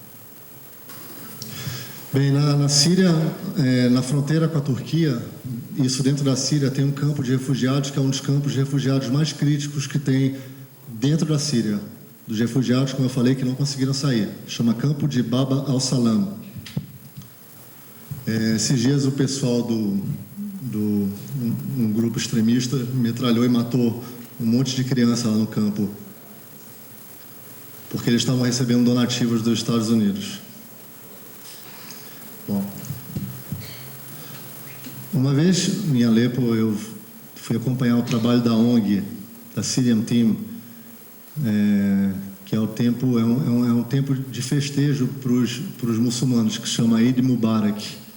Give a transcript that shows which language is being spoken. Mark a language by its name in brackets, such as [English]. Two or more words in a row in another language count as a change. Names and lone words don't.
[Portuguese] Bem, na Síria, na fronteira com a Turquia, isso dentro da Síria, tem um campo de refugiados que é um dos campos de refugiados mais críticos que tem dentro da Síria, dos refugiados, como eu falei, que não conseguiram sair. Chama Campo de Baba al-Salam. Esses dias o pessoal um grupo extremista metralhou e matou um monte de criança lá no campo, porque eles estavam recebendo donativos dos Estados Unidos. Bom, uma vez em Alepo eu fui acompanhar o trabalho da ONG, da Syrian Team, que é um tempo de festejo para os muçulmanos, que se chama [Arabic] عيد مبارك.